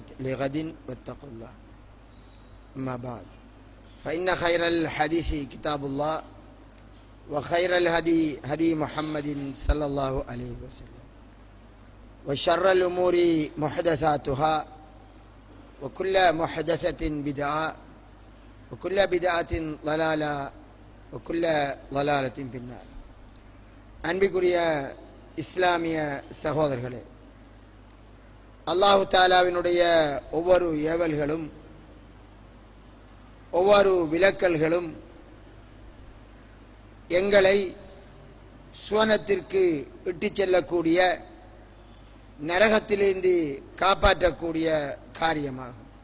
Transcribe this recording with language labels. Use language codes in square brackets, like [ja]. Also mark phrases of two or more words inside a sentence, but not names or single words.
[ar] لغد واتقوا الله أما بعد فإن خير الحديث كتاب الله وخير الهدي هدي محمد صلى الله عليه وسلم وشر الأمور محدثاتها وكل محدثة بدعة وكل بدعة ضلالة وكل ضلالة في النار. [ta] அன்பிற்குரிய இஸ்லாமிய சகோதரர்களே, அல்லாஹு தஆலாவினுடைய ஒவ்வொரு ஏவல்களும் ஒவ்வொரு விலக்கல்களும் எங்களை சுவனத்திற்கு இட்டுச் செல்லக்கூடிய நரகத்திலிருந்து காப்பாற்றக்கூடிய காரியமாகும்.